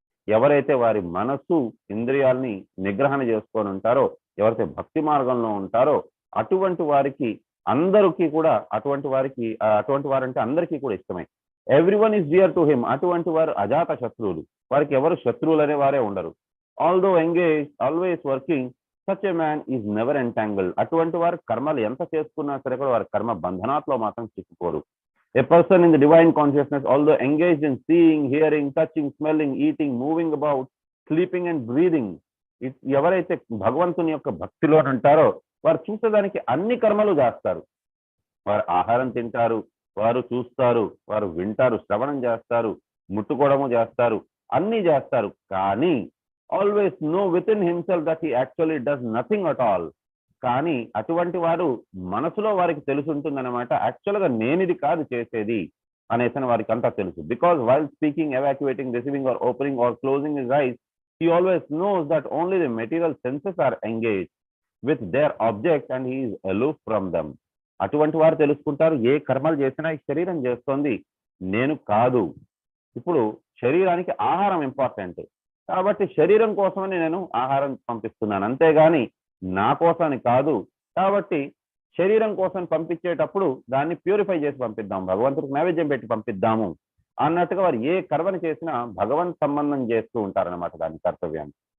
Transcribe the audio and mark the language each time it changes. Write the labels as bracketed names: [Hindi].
[Telugu] ఎవరైతే వారి మనస్సు ఇంద్రియాల్ని నిగ్రహణ చేసుకొని ఉంటారో, ఎవరైతే భక్తి మార్గంలో ఉంటారో అటువంటి వారికి అందరికీ కూడా అటువంటి వారంటే అందరికీ కూడా ఇష్టమే. [English] Everyone is dear to him. [Telugu] అటువంటి వారు అజాత శత్రువులు, వారికి ఎవరు శత్రువులు అనే వారే ఉండరు. [English] Although engage always working, such a man is never entangled. [Telugu] అటువంటి వారు కర్మలు ఎంత చేసుకున్నా సరే కూడా వారి కర్మ బంధనాత్లో మాత్రం చిక్కుకోరు. [English] A person in the divine consciousness, although engaged in seeing, hearing, touching, smelling, eating, moving about, sleeping and breathing, [Telugu] ఎవరైతే భగవంతుని యొక్క భక్తిలో ఉంటారో వారు చూసేదానికి అన్ని కర్మలు చేస్తారు. వారు ఆహారం తింటారు, వారు చూస్తారు, వారు వింటారు, శ్రవణం చేస్తారు, ముట్టుకోవడము చేస్తారు, అన్ని చేస్తారు. [English] కానీ always know within himself that he actually does nothing at all. [Telugu] కానీ అటువంటి వారు మనసులో వారికి తెలుసుంటుందన్నమాట, యాక్చువల్గా నేను ఇది కాదు చేసేది అనేసి వారికి అంతా తెలుసు. [English] Because while speaking, evacuating, receiving or opening or closing his eyes, he always knows that only the material senses are engaged with their objects and he is aloof from them. [Telugu] అటువంటి వారు తెలుసుకుంటారు ఏ కర్మలు చేసినా ఈ శరీరం చేస్తోంది, నేను కాదు. ఇప్పుడు శరీరానికి ఆహారం ఇంపార్టెంట్ కాబట్టి శరీరం కోసమని నేను ఆహారం పంపిస్తున్నాను, అంతేగాని నా కోసమని కాదు. కాబట్టి శరీరం కోసం పంపించేటప్పుడు దాన్ని ప్యూరిఫై చేసి పంపిద్దాం, భగవంతుడికి నైవేద్యం పెట్టి పంపిద్దాము అన్నట్టుగా వారు ఏ కర్మని చేసినా భగవంత్ సంబంధం చేస్తూ ఉంటారనమాట దాని కర్తవ్యాన్ని.